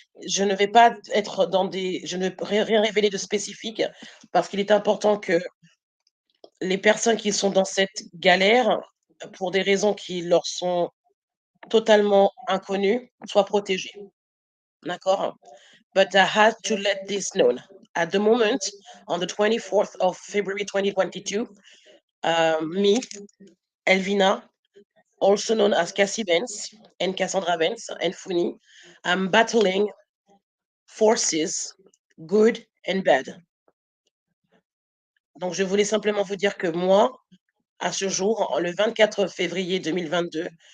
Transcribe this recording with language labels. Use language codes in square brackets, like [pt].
[fr] Je ne vais pas être je ne vais rien révéler de spécifique, parce qu'il est important que les personnes qui sont dans cette galère, pour des raisons qui leur sont totalement inconnues, soient protégées. D'accord? [en] But I had to let this known. At the moment, on the 24th of February 2022, me, Elvina, also known as Kciebenz and Cassandra Benz and Funi, I'm battling forces, good and bad. [fr] Donc, je voulais simplement vous dire que moi, à ce jour, le 24 février 2022,